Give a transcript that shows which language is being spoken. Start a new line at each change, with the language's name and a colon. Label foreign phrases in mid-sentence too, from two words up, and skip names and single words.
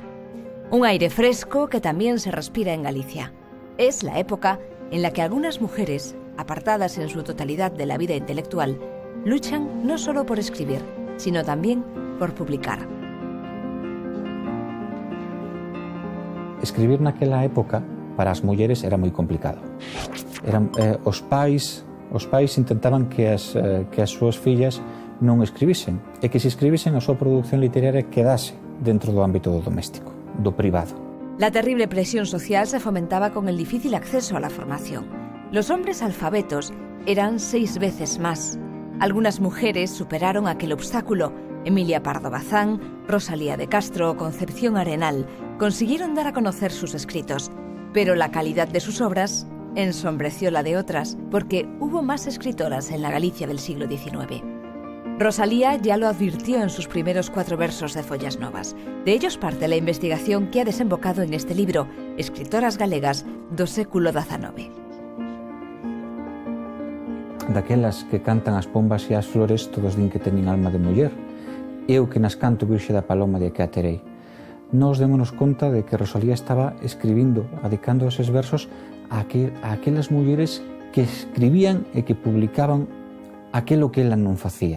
Spanish: Un aire fresco que también se respira en Galicia. Es la época en la que algunas mujeres, apartadas en su totalidad de la vida intelectual, luchan no solo por escribir, sino también por publicar.
Galician: Escribir naquela época para as mulleres era moi complicado. Os pais intentaban que as súas fillas non escribisen e que se escribisen a súa produción literaria quedase dentro do ámbito do doméstico, do privado.
Spanish: La terrible presión social se fomentaba con el difícil acceso a la formación. Los hombres alfabetos eran 6 veces más. Algunas mujeres superaron aquel obstáculo. Emilia Pardo Bazán, Rosalía de Castro o Concepción Arenal consiguieron dar a conocer sus escritos. Pero la calidad de sus obras ensombreció la de otras, porque hubo más escritoras en la Galicia del siglo XIX. Rosalía ya lo advirtió en sus primeros 4 versos de Follas Novas. De ellos parte la investigación que ha desembocado en este libro, Escritoras Galegas do século XIX.
Galician: Daquelas que cantan as pombas e as flores, todos din que teñen alma de muller. Eu que nas canto Virxe da Paloma de que a terei. Nos démonos conta de que Rosalía estaba escribindo, adicando eses versos a aquelas mulleres que escribían e que publicaban aquelo que ela non facía.